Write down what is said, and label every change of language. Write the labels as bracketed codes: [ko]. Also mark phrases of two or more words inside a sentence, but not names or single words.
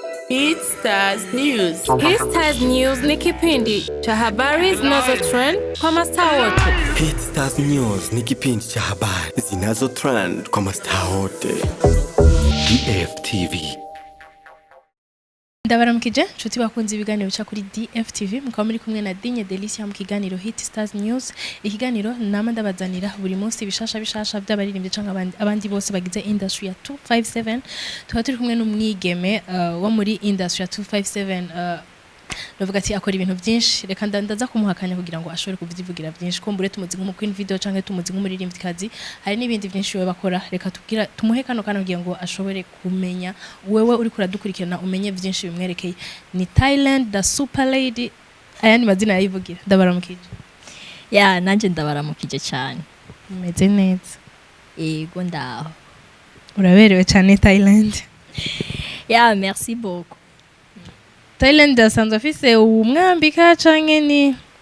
[sw] Stars News. Stars News ni kipindi cha habari zinazotrend kwa mastaa wote. Stars News ni kipindi cha habari zinazotrend kwa mastaa wote. [rn] DFTV. Ndabaramukije nshuti bakunze ibiganiro bica kuri DFTV mukaba muri kumwe na Dinye Delicia mu kiganiro Hit Stars News. Ikiganiro nama ndabazanira buri munsi bishasha by'abaririmbye canke abandi bose bagize industry ya 257. Tukaba turi kumwe n'umwigeme wo muri industry ya 257 Novuga ati akora ibintu byinshi reka ndaza kumuhakanya kugira ngo ashobore kuvivugira byinshi ko mbure tumuzi nk'umukwin video canke tumuzi nk'umuririmvyikazi hari n'ibindi byinshi we bakora reka tubwira tumuhe kano kugira ngo ashobore kumenya wewe uri kuradukurikirana umenye byinshi bimwerekeye ni TILAND [en] the super lady [rn] aya ni mazina yayivugira ndabaramukije nanje ndabaramukije cyane meze neza yego ndaho uraberewe cyane TILAND [fr] merci beaucoup [rn] TILAND asanzwe afise umwambika canke ni